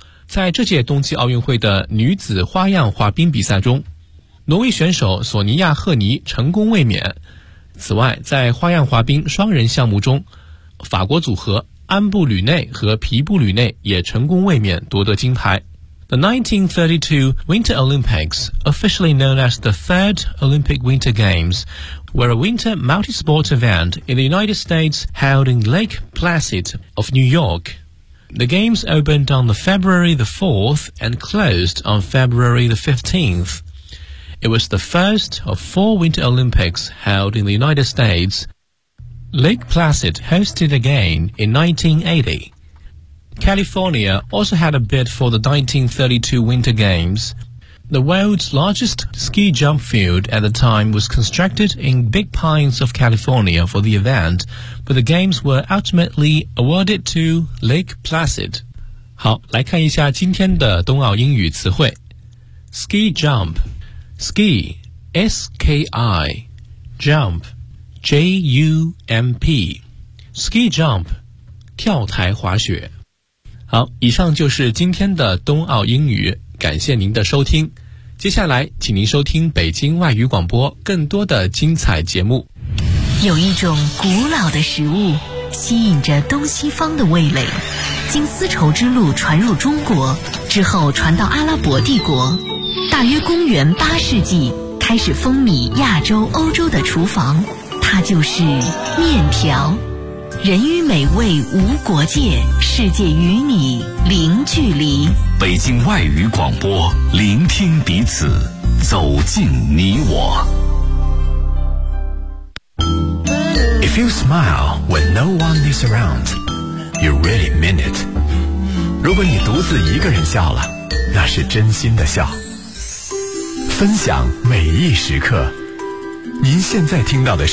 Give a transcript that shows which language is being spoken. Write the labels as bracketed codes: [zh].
[zh] 在这届冬季奥运会的女子花样滑冰比赛中，挪威选手索尼亚·赫尼成功卫冕。此外，在花样滑冰双人项目中，法国组合安布吕内和皮布吕内也成功卫冕，夺得金牌。 [en] The 1932 Winter Olympics, officially known as the Third Olympic Winter Games, were a winter multi-sport event in the United States held in Lake Placid of New York. The games opened on the February the 4th and closed on February the 15th. It was the first of four Winter Olympics held in the United States. Lake Placid hosted again in 1980. California also had a bid for the 1932 Winter Games. The world's largest ski jump field at the time was constructed in Big Pines of California for the event, but the games were ultimately awarded to Lake Placid. [zh] 好，来看一下今天的冬奥英语词汇。 [en] Ski jump, ski, S-K-I, jump, J-U-M-P, ski jump, 跳台滑雪。 [zh] 好，以上就是今天的冬奥英语，感谢您的收听。接下来，请您收听北京外语广播更多的精彩节目。有一种古老的食物，吸引着东西方的味蕾，经丝绸之路传入中国，之后传到阿拉伯帝国。大约公元八世纪，开始风靡亚洲、欧洲的厨房，它就是面条。人与美味无国界，世界与你零距离。北京外语广播，聆听彼此，走进你我。 [en] If you smile when no one is around, you really mean it. [zh] 如果你独自一个人笑了，那是真心的笑。分享每一时刻，您现在听到的是